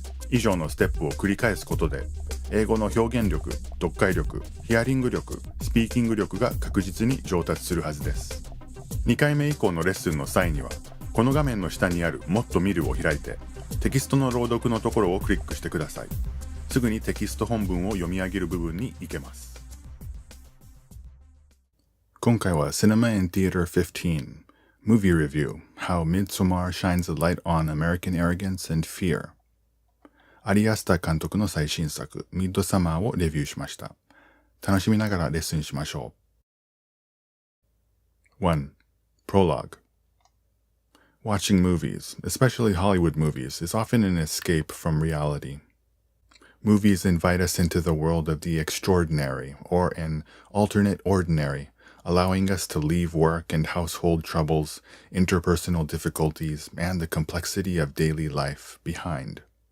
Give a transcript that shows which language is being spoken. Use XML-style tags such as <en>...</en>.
<ja>以上のステップを繰り返すことで英語の表現力、読解力、ヒアリング力、スピーキング力が確実に上達するはずです。 2回目以降のレッスンの際にはこの画面の下にあるもっと見るを開いてテキストの朗読のところをクリックしてください。すぐにテキスト本文を読み上げる部分に行けます。今回は</ja> <en>Cinema in Theater 15 Movie Review How Midsommar Shines a Light on American Arrogance and Fear</en> <ja>アリアスター監督の最新作ミッドサマーをレビューしました。楽しみながらレッスンしましょう。 1.</ja> <en>Prologue Watching movies, especially Hollywood movies, is often an escape from reality.Movies invite us into the world of the extraordinary, or an alternate ordinary, allowing us to leave work and household troubles, interpersonal difficulties, and the complexity of daily life behind.</en>